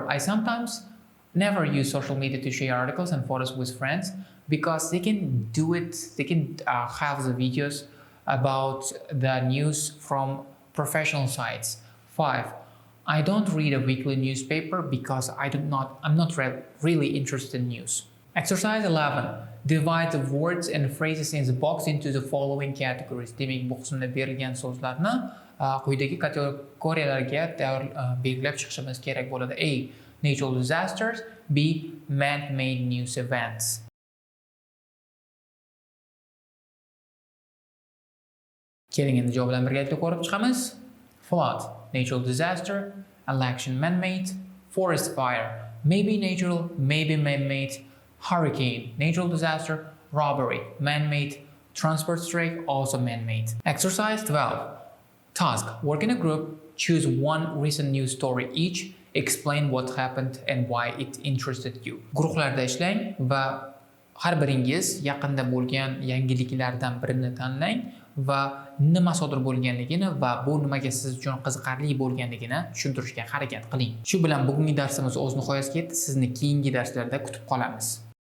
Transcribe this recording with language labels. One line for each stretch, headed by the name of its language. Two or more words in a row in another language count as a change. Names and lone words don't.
English: I sometimes never use social media to share articles and photos with friends because they can do it, they can have the videos about the news from professional sites. 5. I don't read a weekly newspaper because I'm not really interested in news. Exercise 11. Divide the words and phrases in the box into the following categories.
Uzbek: Demak, bu qismda berilgan so'zlarni quyidagi kategoriyalarga belgilab chiqishimiz kerak bo'ladi.
English: A. Natural disasters. B. Man-made news events.
Uzbek: Keling, endi javoblarni birgalikda ko'rib chiqamiz.
English: Flood, natural disaster. Election, man-made. Forest fire, maybe natural, maybe man-made. Hurricane, natural disaster. Robbery, man-made. Transport strike, also man-made. Exercise 12. Task, work in a group. Choose one recent news story each. Explain what happened and why it interested you.
Uzbek: Guruhlarda ishlang va har biringiz yaqinda bo'lgan yangiliklardan birini tanlang va nima sodir bo'lganligini va bu nimaga siz uchun qiziqarli bo'lganligini tushuntirishga harakat qiling. Shu bilan bugungi darsimiz o'z nihoyasiga yetdi. Sizni keyingi darslarda kutib qolamiz.